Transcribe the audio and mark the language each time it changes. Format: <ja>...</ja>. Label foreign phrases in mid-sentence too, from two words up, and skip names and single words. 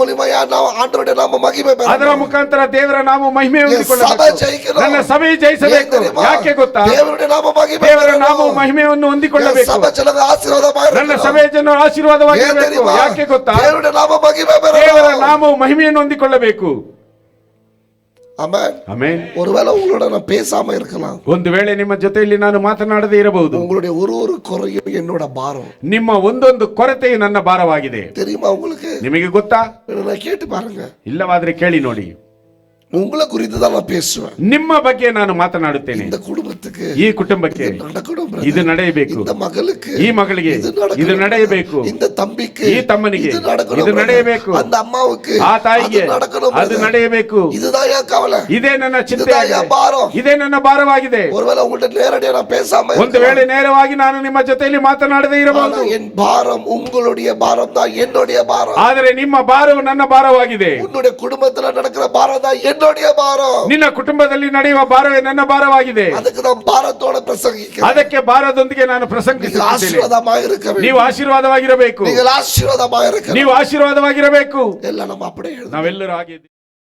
<kn>ಅದರ ಮುಖಾಂತರ ದೇವರ ನಾಮ ಮಹಿಮೆ ಹೊಂದಿಕೊಳ್ಳಬೇಕು. ನನ್ನ ಸಭೆ ಜಯಿಸಬೇಕು. ಯಾಕೆ ಗೊತ್ತಾ? ದೇವರ ನಾಮ ಮಹಿಮೆಯನ್ನು ಹೊಂದಿಕೊಳ್ಳಬೇಕು. ನನ್ನ ಸಭೆಯ ಜನರು ಆಶೀರ್ವಾದವಾಗಿರಬೇಕು. ಯಾಕೆ ಗೊತ್ತಾ? ದೇವರ ನಾಮ ಮಹಿಮೆಯನ್ನು ಹೊಂದಿಕೊಳ್ಳಬೇಕು.</kn> <ta>ஆமென். ஆமென். ஒருவேளை உங்களோட நான் பேசாம இருக்கலாம்.</ta> <kn>ಒಂದು ವೇಳೆ ನಿಮ್ಮ ಜೊತೆಯಲ್ಲಿ ನಾನು ಮಾತನಾಡದೇ ಇರಬಹುದು.</kn> <ta>உங்களுடைய ஒரு குறையும் என்னோட பாரம்.</ta> <kn>ನಿಮ್ಮ ಒಂದೊಂದು ಕೊರತೆಯು ನನ್ನ ಭಾರವಾಗಿದೆ.</kn> <ta>தெரியுமா உங்களுக்கு?</ta> <kn>ನಿಮಗೆ ಗೊತ್ತಾ?</kn> <ta>நான் கேட்டு பாருங்க.</ta> <kn>ಇಲ್ಲವಾದ್ರೆ ಕೇಳಿ ನೋಡಿ.</kn> <ta>உங்களை குறித்து தான் நான் பேசுவேன்.</ta> <kn>ನಿಮ್ಮ ಬಗ್ಗೆ ನಾನು ಮಾತನಾಡುತ್ತೇನೆ.</kn> <ta>இந்த குடும்பத்துக்கு</ta> <kn>ಈ ಕುಟುಂಬಕ್ಕೆ</kn> <ta>இது நடக்கணும் brother.</ta> <kn>ಇದು ನಡೆಯಬೇಕು.</kn> <ta>இந்த மகளுக்கு</ta> <kn>ಈ ಮಗಳಿಗೆ</kn> <ta>இது நடக்கணும்</ta> <kn>ಇದು</kn> <ta>brother.</ta> <kn>ನಡೆಯಬೇಕು.</kn> <ta>இந்த தம்பிக்கு</ta> <kn>ಈ ತಮ್ಮನಿಗೆ</kn> <ta>இது நடக்கணும்</ta> <kn>ಇದು</kn> <ta>brother.</ta> <kn>ನಡೆಯಬೇಕು.</kn> <ta>அந்த ಅಮ್ಮவுக்கு</ta> <kn>ಆ ತಾಯಿಗೆ</kn> <ta>அது நடக்கணும்</ta> <kn>ಅದು</kn> <ta>brother.</ta> <kn>ನಡೆಯಬೇಕು.</kn> <ta>இதுதான் என் கவலை.</ta> <kn>ಇದೇ ನನ್ನ ಚಿಂತೆ</kn> <ta>இதுதான் என் பாரம்.</ta> <kn>ಇದೇ ನನ್ನ ಭಾರವಾಗಿದೆ.</kn> <ta>ஒருவேளை உங்கள்ட்ட நேரடியா நான் பேசாம</ta> <kn>ಒಂದು ವೇಳೆ ನೇರವಾಗಿ ನಾನು ನಿಮ್ಮ ಜೊತೆಯಲ್ಲಿ ಮಾತನಾಡದೇ ಇರಬಹುದು.</kn> <ta>ஆனா என் பாரம் உங்களுடைய பாரம் தான் என்னுடைய பாரம்.</ta> <kn>ಆದರೆ ನಿಮ್ಮ ಭಾರವು ನನ್ನ ಭಾರವಾಗಿದೆ.</kn> <ta>உன்னுடைய குடும்பத்துல நடக்கிற பாரம் தான் என்னுடைய பாரம்.</ta> <kn>ನಿನ್ನ ಕುಟುಂಬದಲ್ಲಿ ನಡೆಯುವ ಭಾರವೇ ನನ್ನ ಭಾರವಾಗಿದೆ.</kn> <ta>அதுக்கு நான் பாரத்தோட பிரசங்கிக்கிறேன்.</ta> <kn>ಅದಕ್ಕೆ ಭಾರದೊಂದಿಗೆ ನಾನು ಪ್ರಸಂಗಿಸುತ್ತೇನೆ.</kn> <ta>ஆசீர்வாதமாக இருக்க வேண்டும்.</ta> <kn>ನೀವು ಆಶೀರ್ವಾದವಾಗಿರಬೇಕು.</kn> <ta>நீங்கள் ஆசீர்வாதமாக இருக்க</ta> <kn>ನೀವು ಆಶೀರ್ವಾದವಾಗಿರಬೇಕು.</kn> <ta>எல்லாம் நம்ம அப்படியே எழுதுவோம்.</ta> <kn>ನಾವೆಲ್ಲರೂ ಹಾಗೆ</kn>